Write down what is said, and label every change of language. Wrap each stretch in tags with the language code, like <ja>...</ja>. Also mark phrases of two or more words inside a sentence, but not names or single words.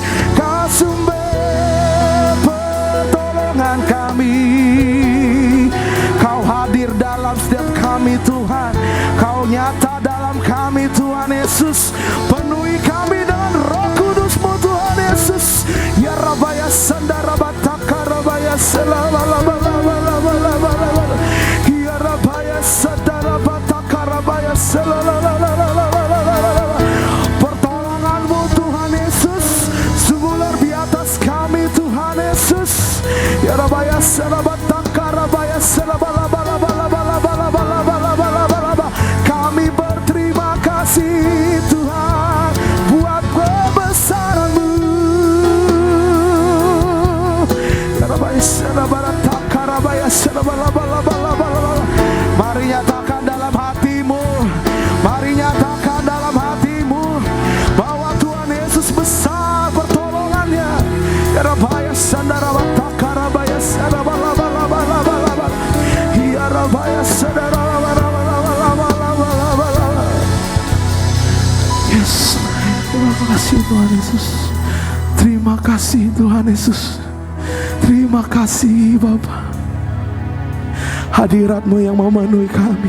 <id>Kau sumber pertolongan kami. Kau hadir dalam setiap kami Tuhan. Kau nyata dalam kami Tuhan Yesus. Penuhi kami dengan Roh Kudus-Mu Tuhan Yesus. Ya Rabaya Sandara Bataka Rabaya Selalalalalalalalalalala. Ya Rabaya Sandara Bataka Rabaya Selalalalalalalala. Pertolongan-Mu Tuhan Yesus sungguh luar biasa atas kami Tuhan Yesus. Ya Rabaya Sandara Bataka Rabaya Selalalalalalalala. Kami berterima kasih Tuhan buat kebesaran-Mu. Mari nyatakan dalam hatimu, mari nyatakan dalam hatimu bahwa Tuhan Yesus besar pertolongannya. Ya Rabaya Sandara Bataka Rabaya Sandara Bala. Ya Rabaya Sandara. Yes, terima kasih Tuhan Yesus. Terima kasih Tuhan Yesus. Terima kasih Bapa. Hadirat-Mu yang memenuhi kami.</id>